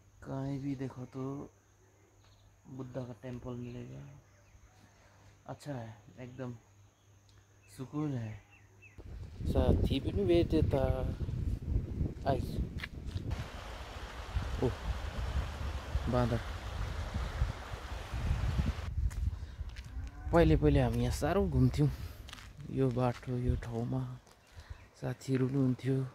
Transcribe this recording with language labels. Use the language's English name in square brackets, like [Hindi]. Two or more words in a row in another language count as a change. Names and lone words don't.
[Hindi] कहीं भी देखो तो बुद्धा का टेम्पल मिलेगा। अच्छा है, एकदम सुकून है। [Nepali] साथी पनि भेटे त आइस। ओ बाँदर। पहिले पहिले हामी यहाँ साह्रो घुम्थ्यौँ यो बाटो यो ठाउँमा, साथीहरू पनि हुन्थ्यो।